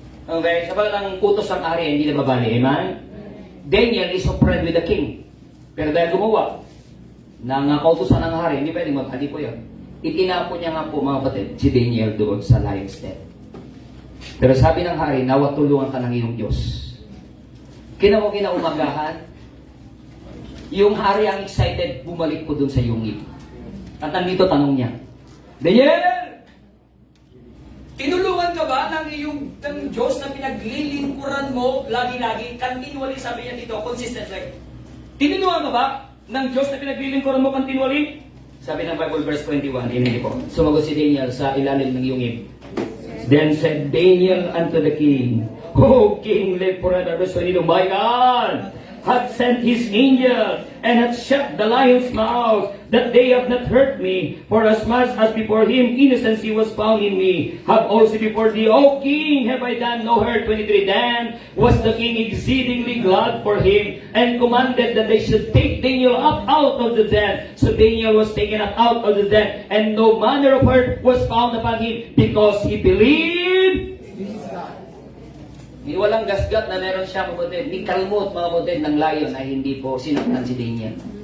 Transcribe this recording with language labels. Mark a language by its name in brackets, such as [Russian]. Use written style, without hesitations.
[Filipino] Okay, sa batas ng utos ng hari, hindi na babali. Amen? [English] Daniel is a friend with the king. [Filipino] Pero dahil gumawa ng kautusan ng hari, hindi pwedeng maghali po yun. Itinapon niya nga po, mga kapatid, si Daniel doon sa lion's den. Pero sabi ng hari, nawa tulungan ka ng iyong Diyos. Kinaumagahan, yung hari ang excited, bumalik po doon sa yungib. At nandito tanong niya, Daniel! Tinulungan ka ba ng Diyos na pinaglilingkuran mo lagi-lagi? Continually, sabi niya dito, consistently. Tinulungan ka ba ng Diyos na pinaglilingkuran mo continually? Sabi ng Bible verse 21, hindi po. Sumagot si Daniel sa ilalim ng yungib. [English] Then said Daniel unto the king, O king, live forever. Verse 22, my God hath sent his angel and hath shut the lions' mouths, that they have not hurt me. For as much as before him innocency was found in me, have also before thee, O king, have I done no hurt. 23, then was the king exceedingly glad for him, and commanded that they should take Daniel up out of the den. So Daniel was taken up out of the den, and no manner of hurt was found upon him, because he believed. [Filipino] Walang gasgat na meron siya, kapatid. Ni kalmot, mga kapatid, ng lion ay hindi po sinaktan si Daniel.